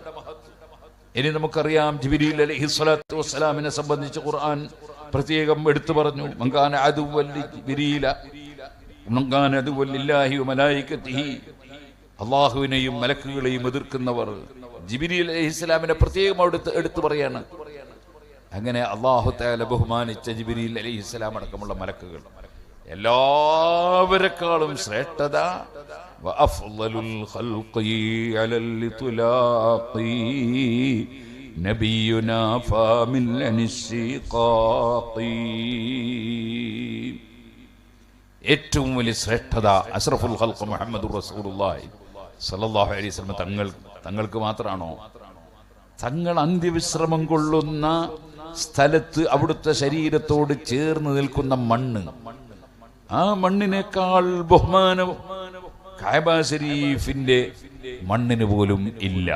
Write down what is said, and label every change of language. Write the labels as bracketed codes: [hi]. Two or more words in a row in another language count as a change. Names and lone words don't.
[ml] ഇനി നമുക്കറിയാം, ജിബ്രീൽ [ar] عليه الصلاة والسلام [ml] സംബന്ധിച്ച് ഖുർആൻ പ്രത്യേകം എടുത്തു പറഞ്ഞു, [ar] من كان عدوا لجبريل من كان عدوا لله وملائكته. [ml] അല്ലാഹുവിനെയും മലക്കുകളെയും എതിർക്കുന്നവർ ജിബ്രീൽ അലൈഹിസ്സലാമിനെ പ്രത്യേകം എടുത്തു പറയാണ്. അങ്ങനെ അല്ലാഹു തആല ബഹുമാനിച്ച ജിബ്രീൽ അലൈഹിസ്സലാം അടക്കമുള്ള മലക്കുകൾ എല്ലാവരെക്കാളും ശ്രേഷ്ഠത [ar] وأفضل الخلق على الإطلاق نبينا فامن عن الشقاق. [ml] ഏറ്റവും വലിയ ശ്രേഷ്ഠത [ar] أشرف الخلق محمد رسول الله صلى الله عليه وسلم [ml] തങ്ങൾക്ക് മാത്രമാണോ? തങ്ങൾ അന്ത്യവിശ്രമം കൊള്ളുന്ന സ്ഥലത്ത് അവിടുത്തെ ശരീരത്തോട് ചേർന്ന് നിൽക്കുന്ന മണ്ണ്, ആ മണ്ണിനേക്കാൾ ബഹുമാനം കഅബ ശരീഫിന്റെ മണ്ണിന് പോലും ഇല്ല.